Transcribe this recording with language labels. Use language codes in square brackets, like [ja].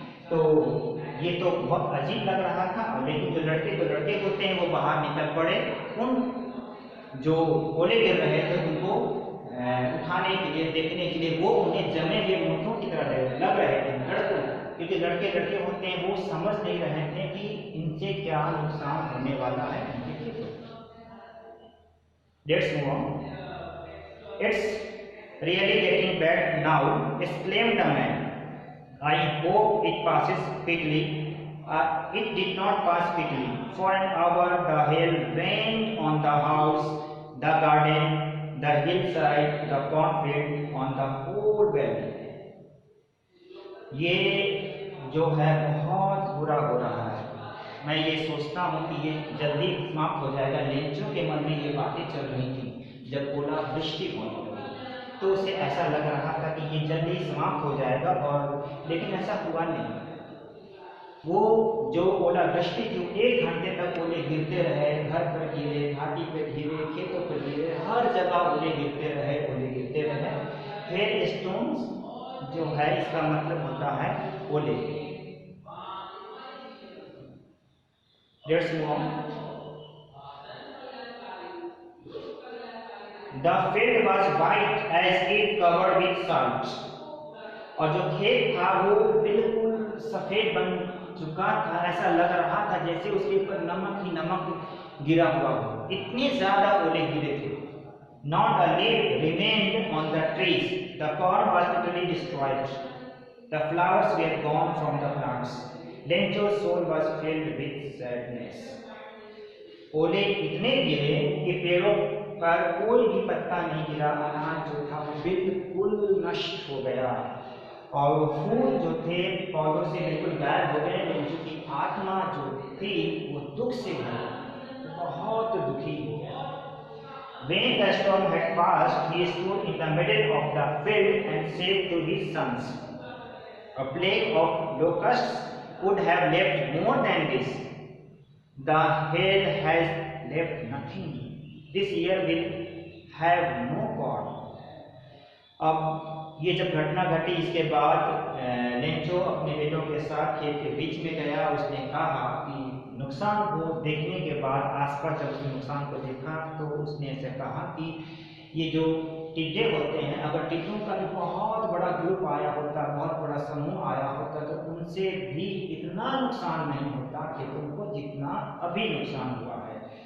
[hi] तो ये तो बहुत अजीब लग रहा था। लेकिन जो लड़के होते हैं वो बाहर निकल पड़े, उन जो ओले गिर रहे थे उनको उठाने के लिए, देखने के लिए। वो उन्हें जमे हुए ऊँटों की तरह लग रहे थे लड़कों, क्योंकि लड़के होते हैं, वो समझ नहीं रहे थे कि इनसे क्या नुकसान होने वाला है उनके खेतों। [en] Let's move on. It's really getting bad now, exclaimed the man. I hope it passes quickly. It did not pass quickly. For an hour the hail rained on the house, the garden, the hillside, the cornfield, on the whole valley. [hi] ये जो है बहुत बुरा हो रहा है। मैं ये सोचता हूँ कि ये जल्दी समाप्त हो जाएगा। लेंचो के मन में ये बातें चल रही थी जब ओला वृष्टि होने लगी, तो उसे ऐसा लग रहा था कि ये जल्दी समाप्त हो जाएगा, और लेकिन ऐसा हुआ नहीं। वो जो ओला वृष्टि थी 1 घंटे तक ओले गिरते रहे, घर पर गिरे, घाटी पर गिरे, खेतों पर गिरे, हर जगह ओले गिरते रहे। हेल स्टोन्स जो है इसका मतलब होता है ओले। Let's move on. [en] The field was white as if covered with salt. [hi] और जो खेत था वो बिल्कुल सफेद बन चुका था। ऐसा लग रहा था जैसे उसके ऊपर नमक ही नमक गिरा हुआ हो, इतने ज्यादा ओले गिरे थे। [en] Not a leaf remained on the trees. The corn was totally destroyed. The flowers were gone from the plants. Lencho's soul was filled with sadness. [hi] ओले इतने गिरे कि पेड़ों पर कोई भी पत्ता नहीं गिरा, अनाज जो था वो बिल्कुल नष्ट हो गया। और वो फूल जो थे पौधों से बिल्कुल गायब हो गए, लेंचो की आत्मा जो थी वो दुख से भरी, बहुत दुखी हो गया। [en] When the storm had passed, he stood in the middle of the field and said to his sons, "A plague of locusts would have left more than this. The hail has left nothing. This year will have no God." [hi] अब ये जब घटना घटी, इसके बाद Lencho अपने बेटों के साथ खेत के बीच में गया। उसने कहा कि नुकसान को देखने के बाद, आसपास जब उसने नुकसान को देखा तो उसने ऐसे कहा कि ये जो टिड्डे होते हैं, अगर टिड्डों का भी बहुत बड़ा ग्रुप आया होता, बहुत बड़ा समूह आया होता, तो उनसे भी इतना नुकसान नहीं होता खेतों को जितना अभी नुकसान हुआ है।